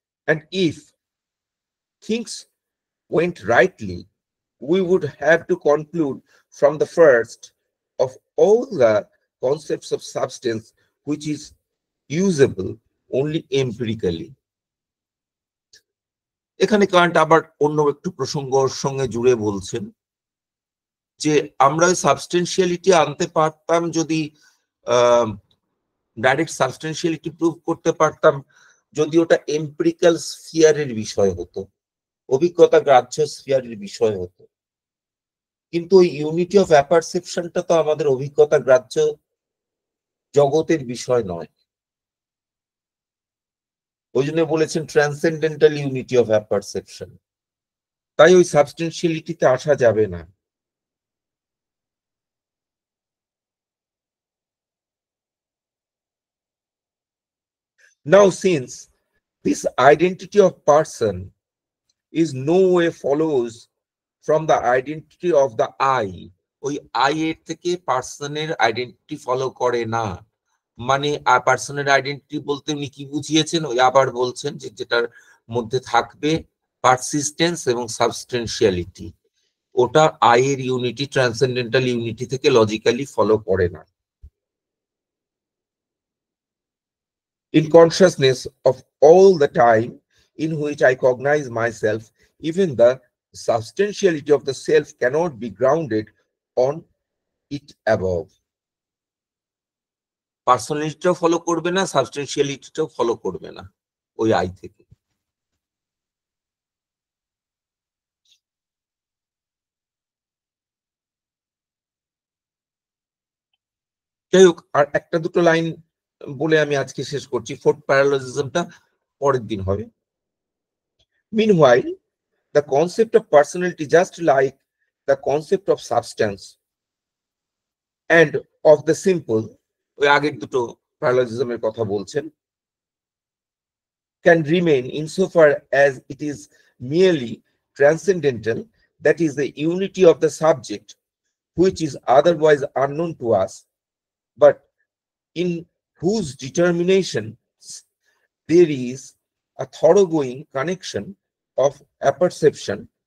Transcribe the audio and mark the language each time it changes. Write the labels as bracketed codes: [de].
[en] And if things went rightly, we would have to conclude from the first of all the concepts of substance which is usable only empirically. [bn] এখানে Kant আবার অন্য একটু প্রসঙ্গর সঙ্গে জুড়ে বলছেন যে আমরা ওই সাবস্টেন্সিয়ালিটি আনতে পারতাম যদি ডাইরেক্ট সাবস্টেন্সিয়ালিটি প্রুভ করতে পারতাম যদি ওটা এম্পিরিক্যাল স্ফিয়ারের বিষয় হতো, অভিজ্ঞতা গ্রাহ্য স্ফিয়ারের বিষয় হতো। কিন্তু ওই ইউনিটি অফ অ্যাপারসেপশনটা তো আমাদের অভিজ্ঞতা গ্রাহ্য জগতের বিষয় নয়। ওই জন্য বলেছেন ট্রান্সেন্ডেন্টাল ইউনিটি অফ অ্যাপারসেপশন, তাই ওই সাবস্টেন্সিয়ালিটিতে আসা যাবে না। [en] Now, since this identity of person is no way follows from the identity of the I, [bn] ওই I এর থেকে পার্সনের আইডেন্টিটি ফলো করে না। মানে পার্সনের আইডেন্টিটি বলতে উনি কি বুঝিয়েছেন? ওই আবার বলছেন যে যেটার মধ্যে থাকবে পারসিস্টেন্স এবং সাবস্টেন্সিয়ালিটি, ওটা I এর ইউনিটি ট্রান্সেন্ডেন্টাল ইউনিটি থেকে লজিক্যালি ফলো করে না। [en] In consciousness of all the time in which I cognize myself, even the substantiality of the self cannot be grounded on it above. [bn] পার্সোনালিটিটাও follow করবে না, সাবস্টেন্সিয়ালিটিটাও follow করবে না ওই I থেকে। যাই হোক, আর একটা দুটো লাইন বলে আমি আজকে শেষ করছি। ফোর্থ প্যারালজিজমটা পরের দিন হবে। [en] Meanwhile, the concept of personality, just like the concept of substance and of the simple, [bn] ওই আগের দুটো প্যারালজিজমের কথা বলছেন, [en] can remain insofar as it is merely transcendental, that is the unity of the subject which is otherwise unknown to us, but in whose determination there is a thoroughgoing connection of apperception,